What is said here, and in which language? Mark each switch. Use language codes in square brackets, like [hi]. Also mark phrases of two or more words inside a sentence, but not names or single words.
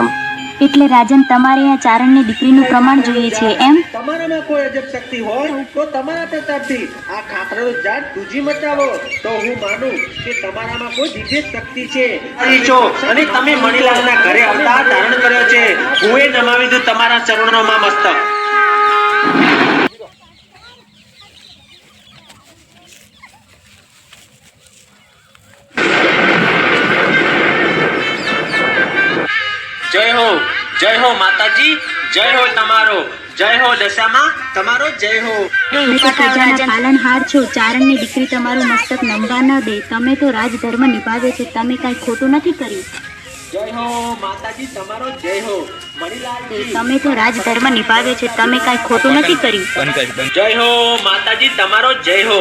[gu] એટલે રાજન તમારે આ ચારણની દીકરીનું પ્રમાણ જોઈએ છે એમ? તમારામાં કોઈ અજબ શક્તિ હોય તો તમારા પ્રતાપથી આ ખાતરાનું ઝાડ દૂજી મચાવો તો હું માનું કે તમારામાં કોઈ દિવ્ય શક્તિ છે અને તમે મણીલાલના ઘરે અવતાર ધારણ કર્યો છે। હું એ નમાવી દઉં તમારા ચરણોમાં મસ્તક। જય હો માતાજી, જય હો તમારો, જય હો દશામા તમારો જય હો। પાલનહાર છો, ચારણની દીકરી તમારું મસ્તક નમવા ન દે। તમે તો રાજધર્મ નિભાવે છે, તમે કાંઈ ખોટું નથી કર્યું। જય હો માતાજી તમારો જય હો। મણીલાલજી તમે તો રાજધર્મ નિભાવે છે, તમે કાંઈ ખોટું નથી કર્યું। જય હો માતાજી તમારો જય હો।